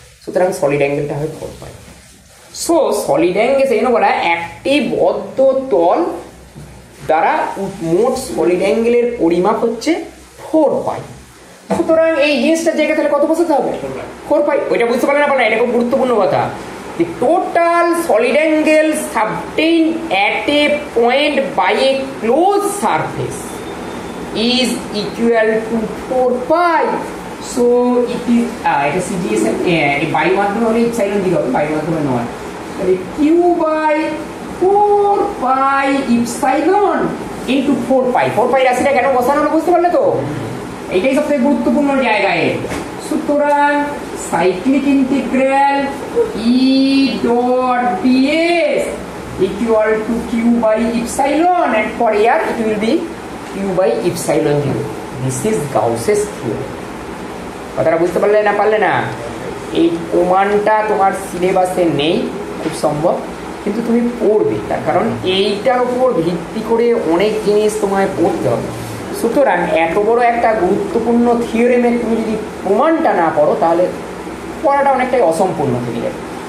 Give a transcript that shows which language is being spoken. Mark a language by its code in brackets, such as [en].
[bn] সুতরাং সলিড অ্যাঙ্গেলটা হয় 4 পাই। So solid angle সেই জন্য বলা একটি বদ্ধ তল দ্বারা মোট সলিড অ্যাঙ্গেলের পরিমাপ হচ্ছে 4 পাই। সুতরাং এই জিনিসটার জায়গায় তাহলে কত বসাতে হবে? 4 পাই। ওইটা বুঝতে পারলে না পারলে, এটা খুব গুরুত্বপূর্ণ কথা। [en] The total solid angle subtained at a point by a closed surface is equal to 4 pi. So it is [bn] এটা CGS এর বায়ু মাধ্যমে হলে ইপসাইলন 0 হবে, বায়ু মাধ্যমে নয়। [en] তাহলে q by 4 pi epsilon into 4 pi। [bn] 4 pi রাশিটা কেন বসানো হলো বুঝতে পারলে তো? এইটাই সবথেকে গুরুত্বপূর্ণ জায়গায়। [en] সুতরাং cyclic integral E dot ds equal to q by epsilon, and for air it will be q by epsilon 0. This is Gauss's theorem. [bn] কথাটা বুঝতে পারলে না পারলে না? এই প্রমাণটা তোমার সিলেবাসে নেই খুব সম্ভব, কিন্তু তুমি পড়বে, তার কারণ এইটার উপর ভিত্তি করে অনেক জিনিস তোমায় পড়তে হবে। সুতরাং এত বড় একটা গুরুত্বপূর্ণ থিওরেমে তুমি যদি প্রমাণটা না পড়ো তাহলে পড়াটা অনেকটাই অসম্পূর্ণ থেকে যাবে।